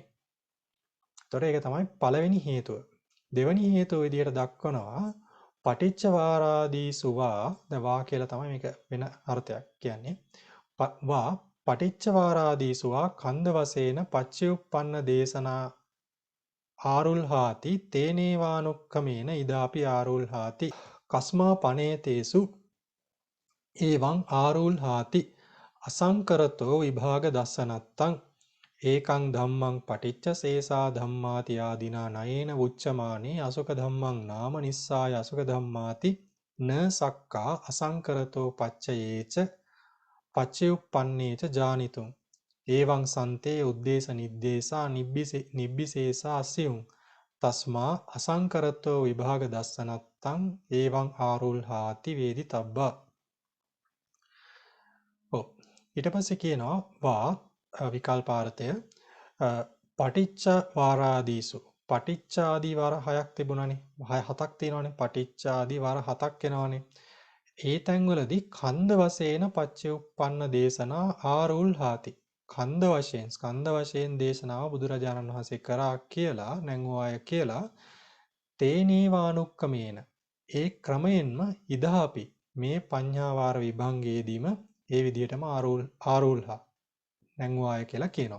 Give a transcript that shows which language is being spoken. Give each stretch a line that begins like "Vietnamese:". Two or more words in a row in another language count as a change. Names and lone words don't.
Sinhala: එතකොට ඒක තමයි පළවෙනි හේතුව. දෙවෙනි හේතුව විදිහට දක්වනවා
Pali: පටිච්ච වාරාදීසුවා.
Sinhala: දැන් වා කියලා තමයි මේක වෙන අර්ථයක් කියන්නේ.
Pali: වා පටිච්ච වාරාදීසුවා කන්ද වශයෙන් පච්චයුප්පන්න දේශනා ආරුල්හාති තේනේවානුක්කමේන ඉදාපි ආරුල්හාති කස්මා පනේතේසු එවං ආරුල්හාති අසංකරතෝ විභාග දස්සනත්තං ඒකං ධම්මං පටිච්ච සේසා ධම්මාති ආදීනා නයේන උච්චමානේ අසුක ධම්මං නාම නිස්සාය අසුක ධම්මාති න සක්කා අසංකරතෝ පච්චයේච පච්චයුප්පන්නේච ජානිතුං ඒවං සන්තේ උද්දේශ නිද්දේශා නිබ්බිසේසා අස්සියුං තස්මා අසංකරතෝ විභාග දස්සනත්තං ඒවං ආරුල්හාති වේදි තබ්බා.
Sinhala: ඔව් ඊට පස්සේ කියනවා වා විකල්පාර්ථය පටිච්ච වාරාදීසු පටිච්චාදී වාර 6ක් තිබුණානේ 7ක් තියෙනවානේ පටිච්චාදී වාර 7ක් එනවානේ ඒ තැන්වලදී
Pali: කන්ද වශයෙන් පච්චයුප්පන්න දේශනා ආරුල්හාති
Sinhala: කන්ද වශයෙන් ස්කන්ධ වශයෙන් දේශනාව බුදුරජාණන් වහන්සේ කරා කියලා නැංගුවාය කියලා තේනේවානුක්කමේන ඒ ක්‍රමයෙන්ම ඉදාපි මේ පඤ්ඤාවාර විභංගයේදීම ඒ විදිහටම ආරුල්හා නැංගුවාය කියලා කියනවා.